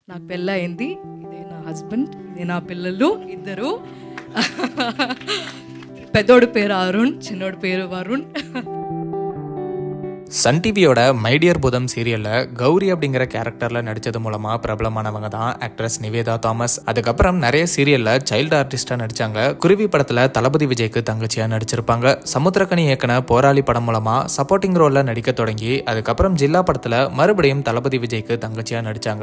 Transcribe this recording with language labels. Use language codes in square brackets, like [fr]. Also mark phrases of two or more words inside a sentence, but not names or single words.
[te] నాకు పెళ్ళయింది. ఇదే నా హస్బెండ్, ఇదే నా పిల్లలు ఇద్దరు. పెద్దోడు పేరు అరుణ్, చిన్నోడు పేరు వరుణ్. [ta] சன் டிவியோட மைடியர் புதம் சீரியல்ல கௌரி அப்படிங்கிற கேரக்டர்ல நடிச்சது மூலமா பிரபலமானவங்க தான் ஆக்ட்ரஸ் நிவேதா தாமஸ். அதுக்கப்புறம் நிறைய சீரியல்ல [en] child artist [ta] நடிச்சாங்க. குருவி படத்துல தளபதி விஜய்க்கு தங்கச்சியா நடிச்சிருப்பாங்க. சமுத்திரக்கனி இயக்குன போராளி படம் மூலமா [en] supporting role [ta] நடிக்க தொடங்கி அதுக்கப்புறம் ஜில்லா படத்துல மறுபடியும் தளபதி விஜய்க்கு தங்கச்சியா நடிச்சாங்க.